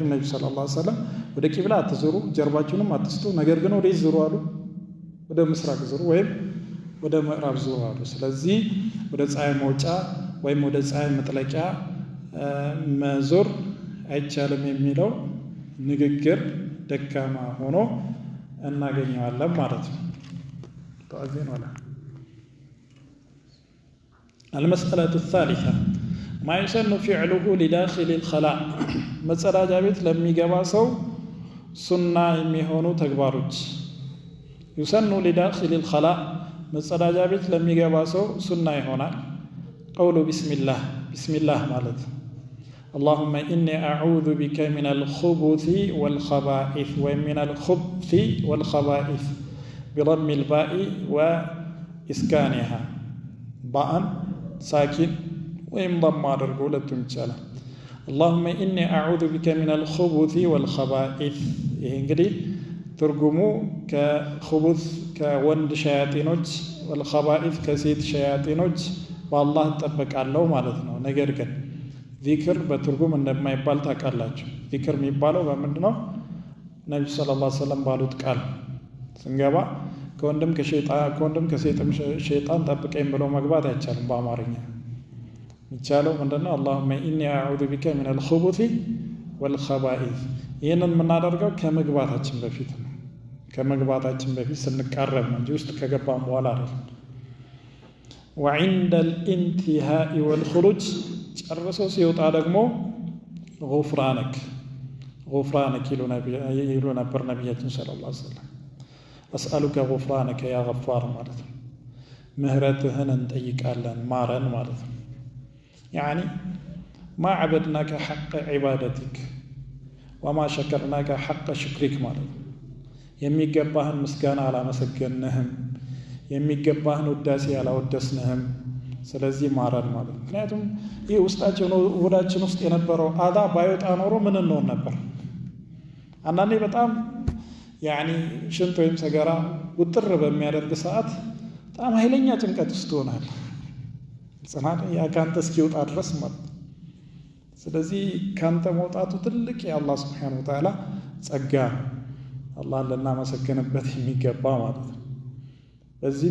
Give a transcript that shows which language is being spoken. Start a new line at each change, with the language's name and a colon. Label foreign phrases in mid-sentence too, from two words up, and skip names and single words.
Amharic: ነብዩ
Arabic: صلى الله عليه وسلم
Amharic: ወደ ቂብላ አትዞሩ፣ ጀርባችሁንም አትስጡ፣ ነገር ግን ወደ ዙሩ አሉ። ወደ ምስራቅ ዙሩ ወይም ወደ ምዕራብ ዙሩ አሉ። ስለዚህ ወደ ፀሐይ መውጫ ወይም ወደ ፀሐይ መጥለቂያ መዞር አይቻልም የሚለው ንግግር ደካማ ሆኖ እናገኘዋለን ማለት ነው። ተአዚን ወላ
Arabic: المسألة الثالثة ما يسن فعله لداخل الخلاء
Amharic: መጸዳጃ ቤት ለሚገባ ሰው ሱና የሚሆኑ ተግባሮች።
Arabic: يسن لداخل الخلاء
Amharic: መጸዳጃ ቤት ለሚገባ ሰው ሱና ይሆናል።
Arabic: قوله بسم الله ማለት اللهم إني أعوذ بك من الخبث والخبائث ومن الخبث والخبائث بضم الباء وإسكانها باء ساكن وإن ضم
Amharic: አድርጎ ሁለቱም ይቻላል።
Arabic: اللهم إني أعوذ بك من الخبث والخبائث።
Amharic: ይሄ እንግዲህ ትርጉሙ ከخبث ከወንድ ሸያጢኖች والخبائث ከሴት ሸያጢኖች በአላህ እጠበቃለሁ ማለት ነው። ነገር ግን ዚክር በትርጉም እንደማይባል ታውቃላችሁ። ዚክር የሚባለው በምንድን ነው? ነብዩ
Arabic: صلى الله عليه وسلم
Amharic: ባሉት ቃል ስንገባ ከወንድም ከሴትም ሸይጣን ጠብቀኝ ብሎ መግባት አይቻልም። በአማርኛ የሚቻለው ምንድነው?
Arabic: اللهم إني أعوذ بك من الخبث والخبائث።
Amharic: ይህንን የምናደርገው ከመግባታችን በፊት ነው። ከመግባታችን በፊት ስንቃረብ ነው እንጂ ውስጥ ከገባን በኋላ አይደለም።
Arabic: وعند الانتهاء والخروج
Amharic: ጨርሶ ሲወጣ ደግሞ غفرانك ይሉ ነበር ነቢያችን
Arabic: صلى الله عليه وسلم። أسألك غفرانك يا غفار
Amharic: ማለት ነው። ምህረትህን እንጠይቃለን ማረን ማለት ነው።
Arabic: يعني ما عبدناك حق عبادتك وما شكرناك حق شكرك
Amharic: ማለት ነው። የሚገባህን ምስጋና አላመሰገንህም፣ የሚገባህን ውዳሴ አላወደስንህም። ስለዚህ ማረን ማለት ነው። ምክንያቱም ይህ ውስጣችን ሆዳችን ውስጥ የነበረው አዛ ባይወጣ ኖሮ ምን እንሆን ነበር? አንዳንዴ በጣም ሽንት ወይም ሰገራ ውጥር በሚያደርግ ሰዓት በጣም ኃይለኛ ጭንቀት ውስጥ ትሆናለህ። ጽናት ያ ካንተ እስኪወጣ ድረስ ማለት ነው። ስለዚህ ካንተ መውጣቱ ትልቅ የአላህ
Arabic: سبحانه وتعالى
Amharic: ጸጋ፣ አላህን ልናመሰግንበት የሚገባ ማለት ነው። በዚህም